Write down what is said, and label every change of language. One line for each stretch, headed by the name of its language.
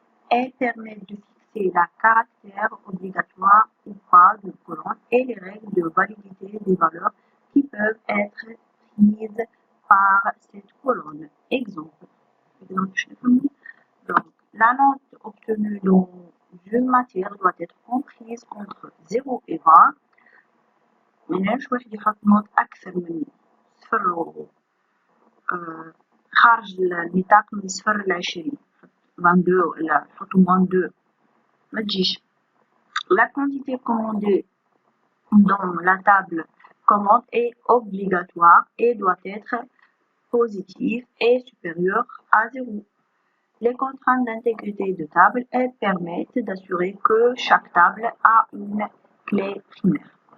French: Elles permettent de fixer la caractère obligatoire ou pas d'une colonne et les règles de validité des valeurs qui peuvent être prises par cette colonne. Exemple. Donc, la note obtenue dans une matière doit être comprise entre 0 et 20.
Arabic: مناش واحد يحط نوت أكثر من 0 خارج النطاق من 0 ل 20 22 ولا نحطو -2 ما تجيش.
French: La quantité commandée dans la table commande est obligatoire et doit être positive et supérieure à 0. Les contraintes d'intégrité de table, elles permettent d'assurer que chaque table a une clé primaire.